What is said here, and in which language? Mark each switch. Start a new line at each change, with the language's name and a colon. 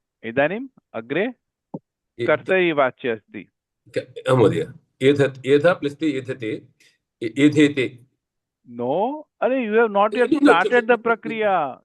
Sanskrit: इदानीम् अग्रे कर्तरिवाच्य अस्ति. महोदय एधा प्लस ते एधते एधेते.
English: No, you have not yet started the prakriya.